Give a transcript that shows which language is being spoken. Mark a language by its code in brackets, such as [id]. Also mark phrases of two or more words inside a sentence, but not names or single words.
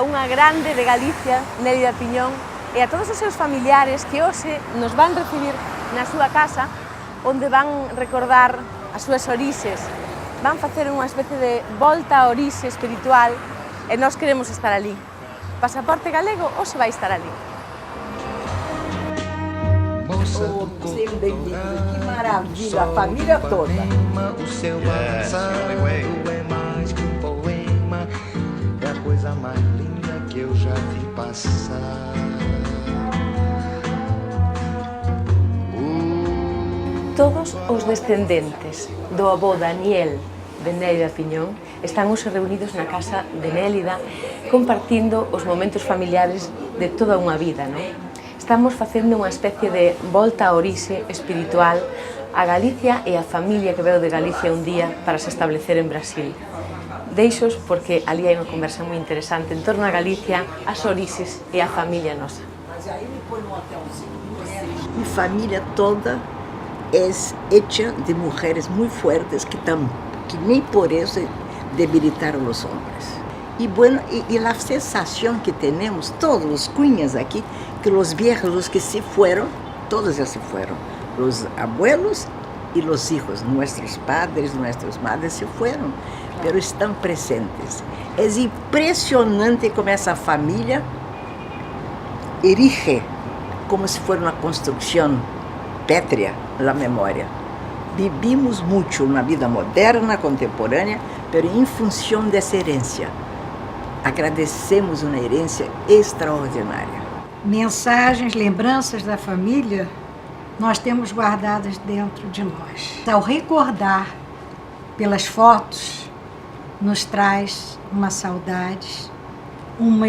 [gl] unha grande de Galicia, Nélida Piñón, e a todos os seus familiares que hoxe nos van recibir na súa casa, onde van recordar as súas orixes, van facer unha especie de volta a orixe espiritual e nós queremos estar ali. Pasaporte galego hoxe vai estar ali. [pt] Sejam bem-vindos, que maravilha, a família toda. O seu passado é mais que um poema, é a coisa mais linda que eu já vi passar. [gl] Todos os descendentes do avó Daniel de Nélida Piñón están hoxe reunidos na casa de Nélida compartindo os momentos familiares de toda unha vida, non? Estamos facendo unha especie de volta a orixe espiritual a Galicia e a familia que veu de Galicia un día para se establecer en Brasil. Deixos porque ali hai unha conversa moi interesante en torno a Galicia, as orixes e a familia nosa. [es] Mi familia toda es hecha de mujeres muy fuertes que ni por eso debilitaron los hombres. Y bueno, y la sensación que tenemos, todos los cuñas aquí, que los viejos, los que se fueron, todos ya se fueron. Los abuelos y los hijos, nuestros padres, nuestras madres se fueron, pero están presentes. Es impresionante como esa familia erige como si fuera una construcción pétrea la memoria. Vivimos mucho una vida moderna, contemporánea, pero en función de esa herencia. [pt] Agradecemos uma herência extraordinária. Mensagens, lembranças da família, nós temos guardadas dentro de nós. Ao recordar pelas fotos, nos traz uma saudade, uma emoção.